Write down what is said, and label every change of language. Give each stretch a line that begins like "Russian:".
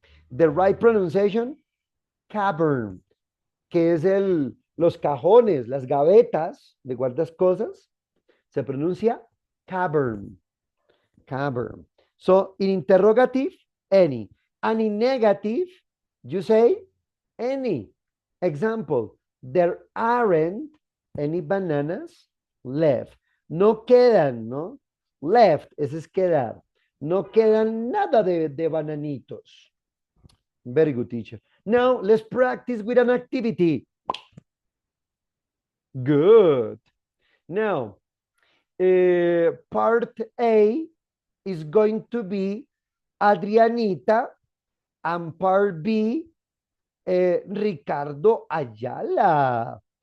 English: The right pronunciation,
Spanish: cavern, que es los cajones, las gavetas de guardas cosas, se pronuncia cavern, cavern.
English: So, in interrogative, any. And in negative, you say any. Example, there aren't any bananas left.
Spanish: No quedan, ¿no? Left, ese es quedar. No quedan nada de bananitos.
English: Very good, teacher. Now, let's practice with an activity. Good. Now, part A is going to be Adrianita, and part B, Ricardo Ayala.